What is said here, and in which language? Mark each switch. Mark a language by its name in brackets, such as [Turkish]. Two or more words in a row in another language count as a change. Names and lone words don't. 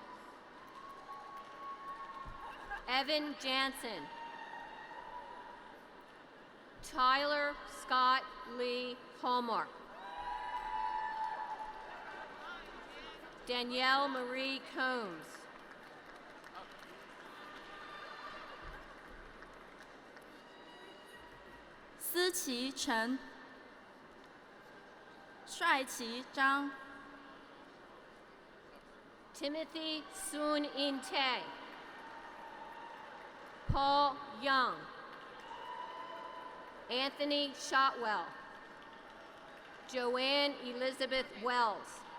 [English] Evan Jansen. Tyler Scott Lee Hallmark. Danielle Marie Combs. 思琪陈、帅琪张、 Timothy Soon In Tae. Paul Young. Anthony Shotwell. Joanne Elizabeth Wells.